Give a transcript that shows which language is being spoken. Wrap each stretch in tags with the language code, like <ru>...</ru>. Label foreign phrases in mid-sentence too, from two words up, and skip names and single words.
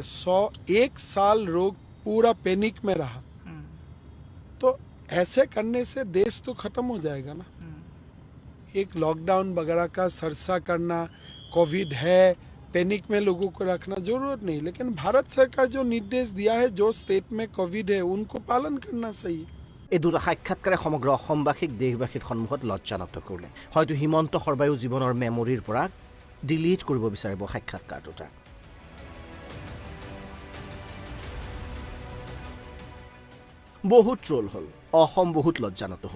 <hi>1 साल लोग पूरा पैनिक में रहा, तो ऐसे करने से देश तो खत्म हो जाएगा ना। एक लॉकडाउन वगैरह का सरसा करना, कोविड है पैनिक में लोगों को रखना जरूरत नहीं। लेकिन भारत सरकार जो निर्देश दिया है, जो स्टेट में कोविड है उनको पालन करना चाहिए।</hi> <as>এই দুটা সাক্ষাৎকাৰে সমগ্ৰ অসমবাসীক দেশবাসীৰ সন্মুখত লজ্জানত কৰিলে। হয়তো হিমন্ত শৰ্মায়ো জীৱনৰ মেমৰিৰ পৰা ডিলিট কৰিব বিচাৰিব সাক্ষাৎকাৰ দুটা। বহুত ট্ৰল হ'ল, অসম বহুত লজ্জানত হ'ল।</as>